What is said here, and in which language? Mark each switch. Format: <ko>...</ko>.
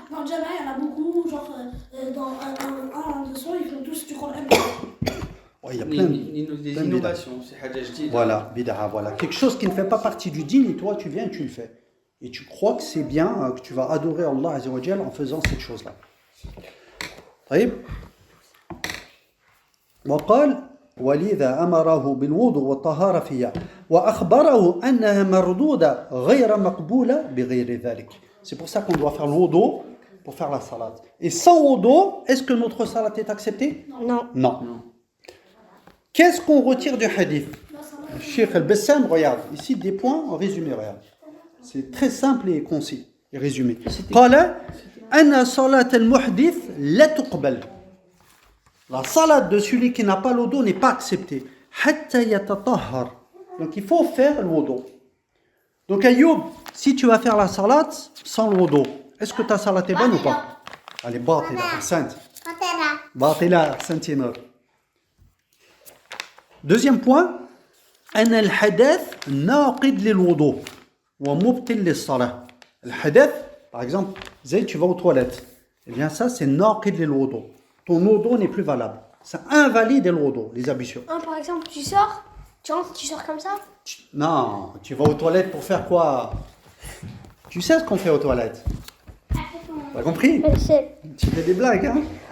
<fr>Dans le Jama, il y en a beaucoup, genre dans un de son, ils font tous du Coran. Ouais, il y a plein Des plein de innovations, c'est</fr> <ar>haja jdida.</ar> <fr>Voilà, bid'a, voilà. Quelque chose qui ne fait pas partie du dîn et toi tu viens et tu le fais. Et tu crois que c'est bien, que tu vas adorer Allah Azza wa Jal en faisant cette chose-là.</fr> <ar>طيب وقال ولذا أمره بالوضوء والطهارة فيها وأخبره أنها مردودة غير مقبولة بغير ذلك.</ar> <fr>C'est pour ça qu'on doit faire le wudu pour faire la salat. Et sans wudu, est-ce que notre salat est acceptée? Non. Non. Qu'est-ce qu'on retire du hadith? Cheikh Al-Bassam, regarde, ici des points en résumé, regarde. C'est très simple et concis et résumé.</fr> <ar>قال أن صلاة المحدث لا تقبل.</ar> <fr>La salat de celui qui n'a pas le wudu n'est pas acceptée.</fr> <ar>حتى يتطهر.</ar> <fr>Donc il faut faire le wudu. Donc Ayoub, si tu vas faire la salat sans le wudu, est-ce que ta salat est bonne ou pas? Elle est batila, sainte. Batila, sainte. Deuxième point,</fr> <ar>أن الحدث ناقض للوضوء ومبطل للصلاة. الحدث,</ar> <fr>par exemple, Zayd, tu vas aux toilettes. Eh bien ça, c'est naqid lil-wudu. Ton wudu n'est plus valable. Ça invalide le wudu, les ablutions. Par exemple, tu sors, tu rentres, tu sors comme ça. Non, tu vas aux toilettes pour faire quoi? Tu sais ce qu'on fait aux toilettes? T'as compris? Tu fais des blagues, hein?</fr>